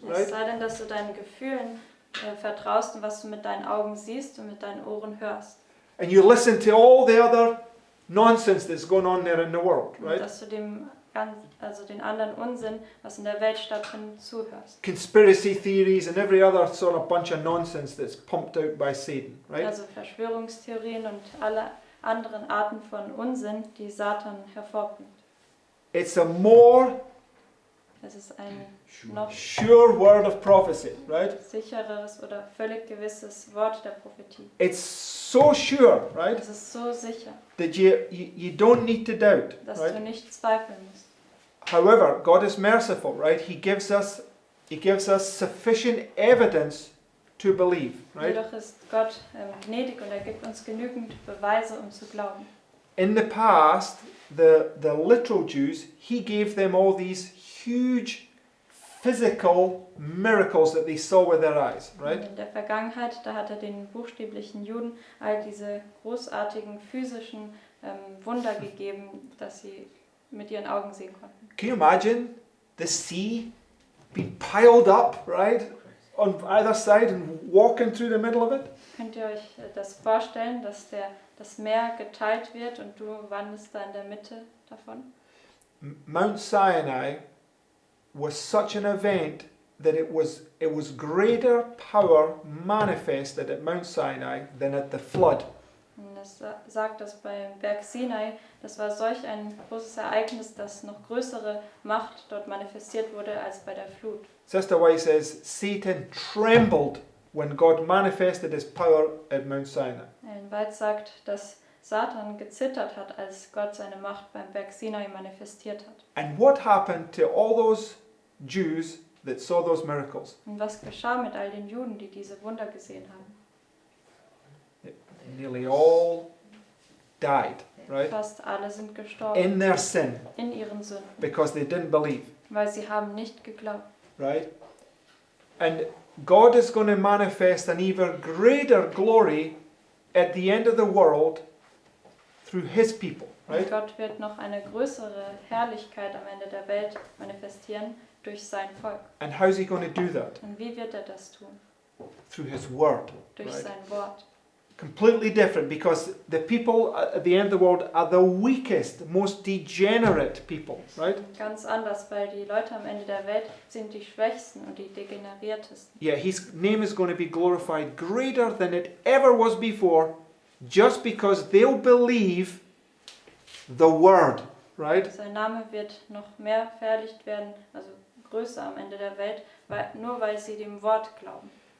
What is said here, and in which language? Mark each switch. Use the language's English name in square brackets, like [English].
[German] Es [English] right? [German] sei denn, dass du deinen Gefühlen vertraust und was du mit deinen Augen siehst und mit deinen Ohren hörst. [English] and you listen to all the other nonsense that's going on there in the world, [German] Und [English] right? [German] dass du den anderen Unsinn, was in der Welt stattfindet, zuhörst. [English] Conspiracy theories and every other sort of bunch of nonsense that's pumped out by Satan, right? [German] Also Verschwörungstheorien und alle anderen Arten von Unsinn, die Satan hervorbringt. [English] It's a more [German] Es ist ein noch [English] sure word of prophecy, right? [German] sichereres oder völlig gewisses Wort der Prophetie. [English] It's so sure, right? [German] Es ist so sicher, [English] That you don't need to doubt, [German] dass [English] right? [German] du nicht zweifeln musst. [English] However, God is merciful, right? He gives us sufficient evidence to believe, right? [German] Jedoch ist Gott gnädig und er gibt uns genügend Beweise, um zu glauben. [English] In the past, the literal Jews, he gave them all these huge physical miracles that they saw with their eyes, right? [German] Und in der Vergangenheit, da hat er den buchstäblichen Juden all diese großartigen physischen Wunder gegeben, dass sie mit ihren Augen sehen konnten. [English] Can you imagine the sea being piled up, right? On either side and walking through the middle of it? [German] Könnt ihr euch das vorstellen, dass das Meer geteilt wird und du wandelst da in der Mitte davon? [English] Mount Sinai was such an event that it was greater power manifested at Mount Sinai than at the flood. [German] Und das sagt, dass beim Berg Sinai, das war solch ein großes Ereignis, dass noch größere Macht dort manifestiert wurde als bei der Flut. [English] Sister White says Satan trembled when God manifested his power at Mount Sinai. [German] Ellen White sagt, dass Satan gezittert hat, als Gott seine Macht beim Berg Sinai manifestiert hat. [English] And what happened to all those Jews that saw those miracles? [German] Und was geschah mit all den Juden, die diese Wunder gesehen haben? [English] Nearly all died, right? [German] Fast alle sind gestorben [English] In their sin [German] in ihren Sünden, [English] because they didn't believe, [German] weil sie haben nicht geglaubt. [English] right? And God is going to manifest an even greater glory at the end of the world through his people, [German] Und [English] right? [German] Gott wird noch eine größere Herrlichkeit am Ende der Welt manifestieren durch sein Volk. [English] And how's he going to do that? [German] Und wie wird er das tun? [English] Through his word, [German] Durch [English] right? [German] sein Wort. [English] Completely different, because the people at the end of the world are the weakest, most degenerate people, right? [German] Ganz anders, weil die Leute am Ende der Welt sind die Schwächsten und die Degeneriertesten. [English] Yeah, his name is going to be glorified greater than it ever was before, just because they'll believe the word, right? [German] Sein Name wird noch mehr verherrlicht werden, also größer am Ende der Welt, nur weil sie dem Wort glauben.